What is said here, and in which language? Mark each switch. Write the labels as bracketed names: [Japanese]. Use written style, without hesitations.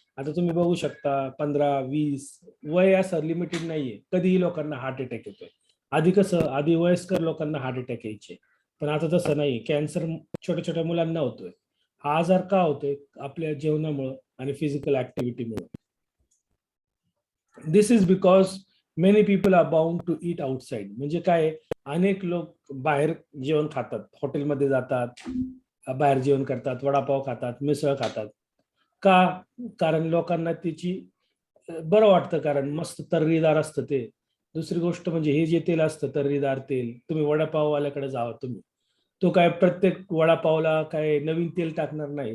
[Marathi] आता तुम्ही बघू शकता 15-20 वय असं लिमिटेड नाहीये, कधीही लोकांना हार्ट अटॅक येतोय. आधी कसं, आधी वयस्कर लोकांना हार्ट अटॅक यायचे, पण आता तसं नाही. कॅन्सर छोट्या छोट्या मुलांना होतोय. हा आजार का होतोय? आपल्या जेवणामुळं आणि physical ऍक्टिव्हिटीमुळे. [English] This is because many people are bound to eat outside. [Marathi] म्हणजे काय, अनेक लोक बाहेर जेवण खातात, हॉटेलमध्ये जातात, बाहेर जेवण करतात, वडापाव खातात, मिसळ खातात. का? कारण लोकांना त्याची बरं वाटतं, कारण मस्त तर्रीदार असतं ते. दुसरी गोष्ट म्हणजे हे जे तेल असतं तर्रीदार तेल, तुम्ही वडापाववाल्याकडे जावा तुम्ही, तो काय प्रत्येक वडापावला काय नवीन तेल टाकणार नाही.